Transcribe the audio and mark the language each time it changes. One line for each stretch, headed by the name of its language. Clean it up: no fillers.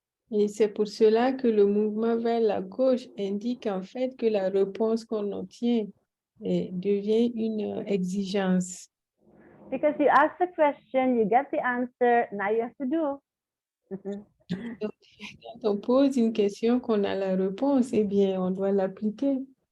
French: Et c'est pour cela que le mouvement vers la gauche indique en fait que la réponse qu'on obtient devient une exigence.
English: Because you ask the question, you get the answer, now you have to do.
French: Donc, quand on pose une question, qu'on a la réponse, eh bien, on doit l'appliquer.